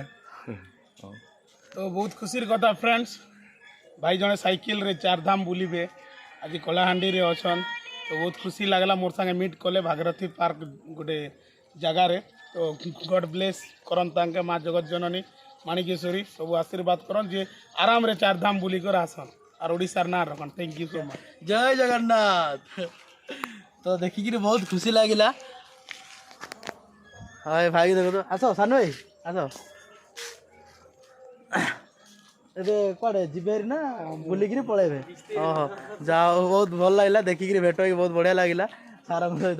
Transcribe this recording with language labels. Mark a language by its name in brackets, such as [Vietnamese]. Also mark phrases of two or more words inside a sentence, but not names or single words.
[Odia] ତ ବହୁତ ଖୁସିର କଥା ଫ୍ରେଣ୍ଡସ୍, ଭାଇ ଜଣେ ସାଇକେଲରେ ଚାରିଧାମ ବୁଲିବେ, ଆଜି କଳାହାଣ୍ଡିରେ ଅଛନ୍। ତ ବହୁତ ଖୁସି ଲାଗିଲା, ମୋର୍ ସାଙ୍ଗେ ମିଟ୍ କଲେ ଭାଗୀରଥୀ ପାର୍କ ଗୋଟେ ଜାଗାରେ। ତ [English] God bless [Odia] କରନ୍ ତାଙ୍କେ, ମା ଜଗତ ଜନନୀ ମାଣିକେଶ୍ୱରୀ ସବୁ ଆଶୀର୍ବାଦ କରନ୍ ଯେ ଆରାମରେ ଚାରିଧାମ ବୁଲିକରି ଆସନ୍ আর ওড়িশার না রকম। [English] Thank you so much. [Odia] ଜୟ ଜଗନ୍ନାଥ। ତ ଦେଖିକିରି ବହୁତ ଖୁସି ଲାଗିଲା। ହଁ ଭାଇ ଦେଖନ୍ତୁ, ଆସ ସାନୁ ଭାଇ ଆସ। ଏବେ କୁଆଡ଼େ ଯିବେ ନା ବୁଲିକିରି ପଳେଇବେ? ଓହୋ, ଯାହା ହଉ ବହୁତ ଭଲ ଲାଗିଲା ଦେଖିକିରି, ଭେଟ ହେଇକି ବହୁତ ବଢ଼ିଆ ଲାଗିଲା ସାରଙ୍କ ସହିତ।